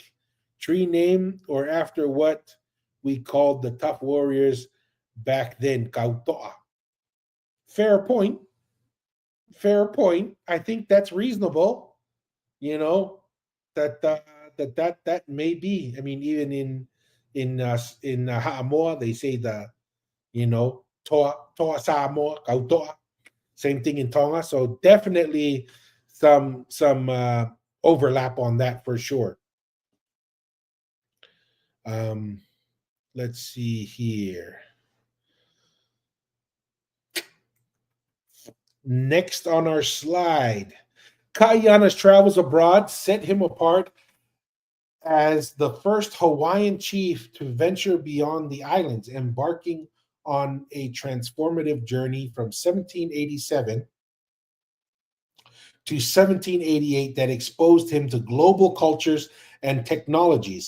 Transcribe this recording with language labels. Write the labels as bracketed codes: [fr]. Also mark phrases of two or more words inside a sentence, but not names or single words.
[en] Tree name or after what we called the tough warriors back then, Kautoa? Fair point. fair point. I think that's reasonable. You know that that may be. I mean, even in Haamoa, they say the toa Samoa kautoa. Same thing in Tonga. So definitely some overlap on that for sure. Um, let's see here. Next on our slide, Kaiana's travels abroad set him apart as the first Hawaiian chief to venture beyond the islands, embarking on a transformative journey from 1787 to 1788 that exposed him to global cultures and technologies.